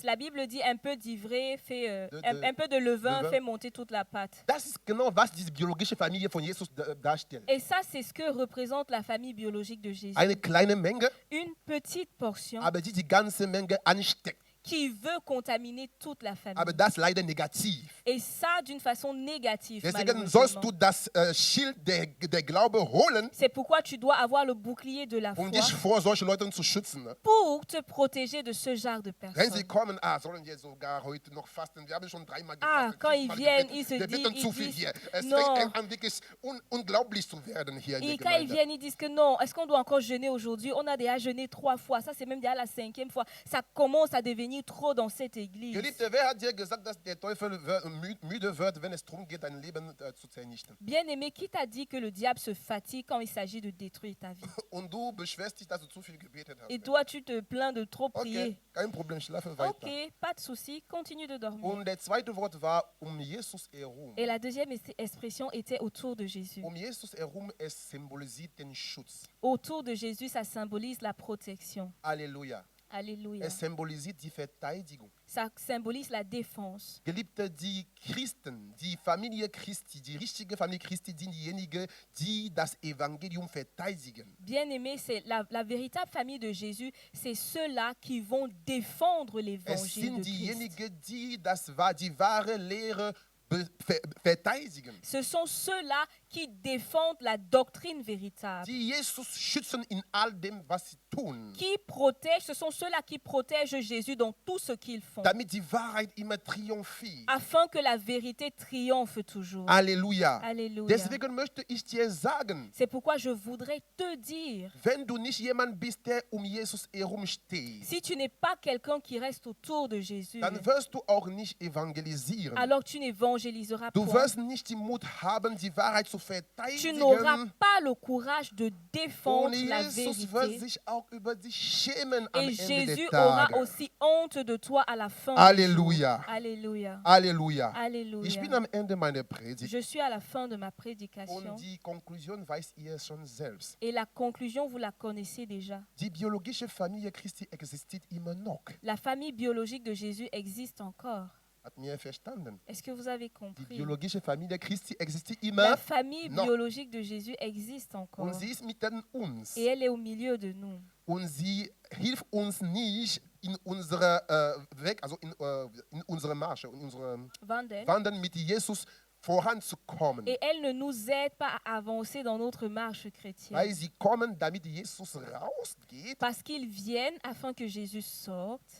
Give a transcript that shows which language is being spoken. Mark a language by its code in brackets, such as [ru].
[fr] La Bible dit un peu d'ivré fait, De- un peu de levain levain. fait monter toute la pâte. [de] Das ist genau, was diese biologische Familie von Jesus darstellt. [fr] Et ça, c'est ce que représente la famille biologique de Jésus. [de] Eine kleine Menge, [fr] Une petite portion [de] aber die ganze Menge ansteckt. [fr] qui veut contaminer toute la famille. [de] Aber das leider negativ. [fr] Et ça, d'une façon négative, [de] Deswegen sollst du [fr] malheureusement. [de] das Schild der Glaube holen, [fr] C'est pourquoi tu dois avoir le bouclier de la foi [de] dich vor solchen Leuten zu schützen. Ne? [fr] pour te protéger de ce genre de [de] Wenn [fr] personnes. [de] sie kommen, sollen wir sogar heute noch fasten? Wir haben schon 3-mal [fr] Ah, [de] gefastet. [fr] quand ils [de] 5-mal [fr] viennent, [de] gebetet. [fr] ils se [de] Wir bitten [fr] disent- [de] zu [fr] ils [de] viel [fr] disent, [de] hier. Es [fr] non. [de] fängt an, wirklich unglaublich zu werden hier in [fr] Et [de] der [fr] quand ils [de] Gemeinde. [fr] viennent, ils disent que non, est-ce qu'on doit encore jeûner aujourd'hui? On a déjà jeûné 3 fois. Ça, c'est même déjà la 5e fois. Ça commence à devenir trop dans cette église. [de] Geliebte, wer hat dir gesagt, dass der Teufel müde wird, wenn es darum geht, dein Leben zu zernichten? [fr] Bien-aimé, qui t'a dit que le diable se fatigue quand il s'agit de détruire ta vie? [de] Und du beschwerst dich, dass du zu viel gebetet hast. [fr] Et toi, tu te plains de trop [de] Okay, [fr] prier. [de] kein Problem, schlafe weiter. [fr] Ok, pas de souci, continue de dormir. [de] Und der zweite Wort war Jesus herum. [fr] Et la deuxième expression était autour de Jésus. [de] Jesus herum, es symbolisiert den Schutz. [fr] Autour de Jésus, ça symbolise la protection. [de] Halleluja. [fr] Alléluia. [de] Es symbolisiert die Verteidigung. [fr] Ça symbolise la défense. [de] Geliebte, die Christen, die Familie Christi, die richtige Familie Christi sind diejenigen, die das Evangelium verteidigen. [fr] Bien-aimé, c'est la véritable famille de Jésus, c'est ceux-là qui vont défendre [de] Es [fr] l'évangile [de] sind [fr] de Christ. [de] diejenigen, die die wahre Lehre verteidigen. [fr] Ce sont ceux-là qui défendent la doctrine véritable. [de] Die Jesus schützen in all dem, was sie tun. [fr] Qui protègent, ce sont ceux-là qui protègent Jésus dans tout ce qu'ils font, [de] Damit die Wahrheit immer triumphiert. [fr] afin que la vérité triomphe toujours. [de] Halleluja. [fr] Alléluia. [de] Deswegen möchte ich dir sagen, [fr] C'est pourquoi je voudrais te dire, [de] wenn du nicht jemand bist, der Jesus herumsteht, [fr] si tu n'es pas quelqu'un qui reste autour de Jésus, [de] dann wirst du auch nicht evangelisieren. [fr] alors tu n'évangéliseras [de] Du [fr] point. [de] wirst nicht den Mut haben, die Wahrheit zu [fr] Tu [de] verteidigen. [fr] n'auras pas le courage de [de] Und [fr] défendre la [de] Jesus wird [fr] vérité. [de] sich auch über dich schämen am [fr] Et [de] Ende [fr] Jésus [de] des [fr] aura [de] Tages. [fr] aussi honte de toi à la fin. Alléluia. Alléluia. [de] Halleluja. [fr] Alléluia. [de] Ich bin am Ende meiner Predigt. [fr] Je suis à la fin de ma prédication. [de] Und die Konklusion weiß ihr schon selbst. [fr] Et la conclusion, vous la connaissez déjà. [de] Die biologische Familie Christi existiert immer noch. [fr] La famille biologique de Jésus existe encore. [de] Hat mir verstanden? [fr] Est-ce que vous avez [de] Die [fr] compris? [de] biologische Familie Christi existiert [fr] La [de] immer [fr] famille [de] noch. [fr] biologique de Jésus existe [de] Und [fr] encore. [de] sie ist mitten uns. [fr] Et elle est au milieu de nous. [de] Und sie hilft uns nicht in unserer Weg, also in unserer Marche, in unserem Vandel. Wandern mit Jesus voranzukommen. [fr] Et elle ne nous aide pas à avancer dans notre marche chrétienne. [de] Weil sie kommen, damit Jesus rausgeht [fr] Parce qu'ils viennent afin que Jésus sorte